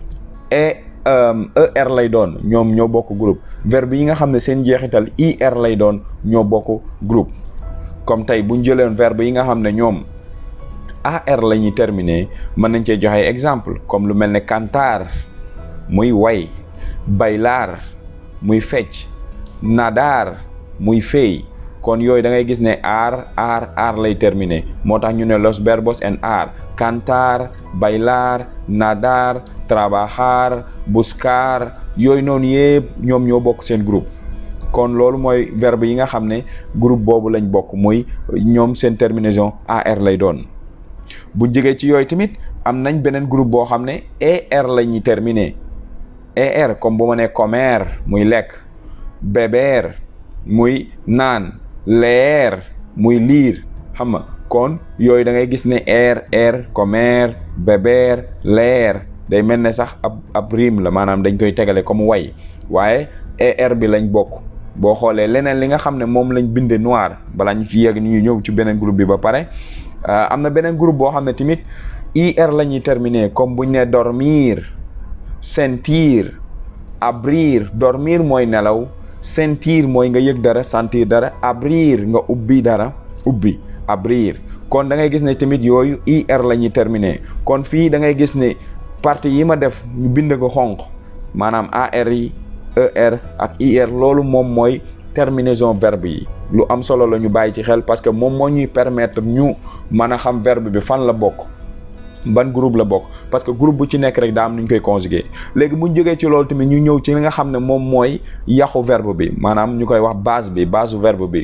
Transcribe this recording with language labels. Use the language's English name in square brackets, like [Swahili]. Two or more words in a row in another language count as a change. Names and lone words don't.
[Wolof] er lay doon ñoom ñoo bokk groupe verbe yi nga xam ne seen jeexital ir lay doon ñoo bokk groupe comme tey buñ jëleen verbe yi nga xam ne ñoom ar la ñuy terminer mën nañ cee joxe exemple comme lu mel ne cantar muy way bailar muy fecc nadar muy fey kon yooyu da ngay gis ne ar lay terminer moo tax ñu ne [Spanish] los verbos en ar cantar bailar nadar trabajar buscar [Wolof] yooyu noonu yëpp ñoom ñoo bokk seen groupe kon loolu mooy verbe yi nga xam ne groupe boobu lañ bokk muy ñoom seen terminaison ar lay doon bu jógee ci yooyu tamit am nañ beneen groupe boo xam ne er la ñuy terminer er comme bu ma nee comer muy lekk beber muy naan leer muy liir xam nga kon yooyu da ngay gis ne [Spanish] comer, beber, [Wolof] leer day mel ne sax ab rime la maanaam dañ koy tegale comme way waaye er bi lañ bokk. boo xoolee leneen li nga xam ne moom lañ binde noir balaa ñu ci yegg ni ñu ñëw ci beneen groupe bi ba pare am na beneen groupe boo xam ne tamit ir la ñuy terminer comme buñ ne [Spanish] dormir, sentir, abrir. [Wolof] Dormir mooy nelaw, sentir mooy nga yëg dara, sentir dara, abrir nga ubbi dara, ubbi, abrir. kon da ngay gis ne tamit yooyu ir la ñuy terminer. kon fii da ngay gis ne partie yi ma def ñu bind ko xonq maanaam ar yi, er ak ir, loolu moom mooy terminaison verbe yi. lu am solo la ñu bàyyi ci xel [French] parce que [Wolof] moom moo ñuy permettre ñu mën a xam verbe bi fan la bokk, ban groupe la bokk, [French] parce que [Wolof] groupe bu ci nekk rek daa am nu ñu koy conjuguer. léegi bu ñu jógee ci loolu tamit ñu ñëw ci li nga xam ne moom mooy yàqu verbe bi, maanaam ñu koy wax base verbe bi.